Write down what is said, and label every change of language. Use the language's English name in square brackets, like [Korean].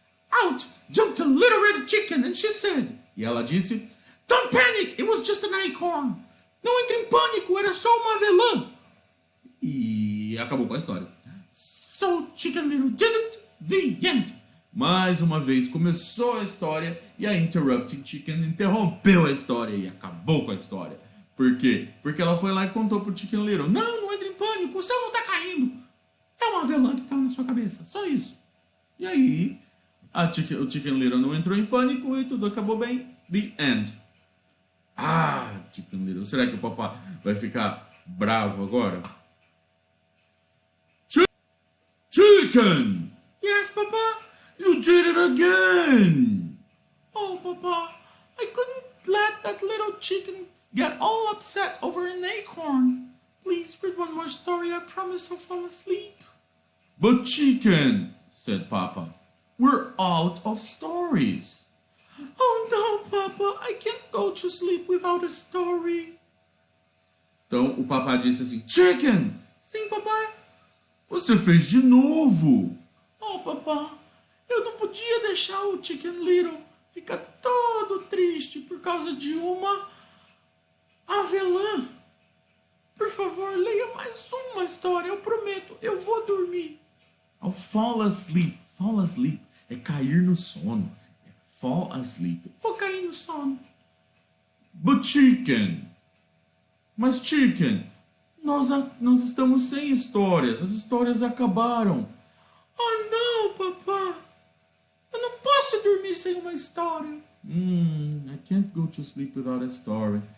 [English] Out jumped a little red chicken and she said, [Portuguese] e ela disse, [English] "Don't panic, it was just an acorn." [Portuguese] Não entre em pânico, era só uma avelã. E acabou com a história. [English] So Chicken Little didn't. The end. [Portuguese] Mais uma vez começou a história e a Interrupting Chicken interrompeu a história e acabou com a história. Por quê? Porque ela foi lá e contou pro Chicken Little: não entre em pânico, o céu não tá caindo. É uma avelã que caiu na sua cabeça, só isso. E aí, o Chicken Little não entrou em pânico e tudo acabou bem. [English] The end. [Portuguese] Chicken Little, será que o papai vai ficar bravo agora? [English] Chicken! Yes, Papa? You did it again! Oh, Papa, I couldn't let that little chicken get all upset over an acorn. Please read one more story, I promise I'll fall asleep. But Chicken, said Papa, we're out of stories. Oh no, Papa, I can't go to sleep without a story. [Portuguese] Então o Papa disse assim, Chicken! Sim, Papai? Você fez de novo. Oh, Papá, eu não podia deixar o Chicken Little ficar todo triste por causa de uma avelã. Por favor, leia mais uma história, eu prometo, eu vou dormir. [English] I'll fall asleep. Fall asleep [Portuguese] é cair no sono. [English] Fall asleep. [Portuguese] Vou cair no sono. [English] But chicken. [Portuguese] Mas chicken, nós estamos sem histórias. As histórias acabaram. Oh não, papá. Eu não posso dormir sem uma história. [English] I can't go to sleep without a story.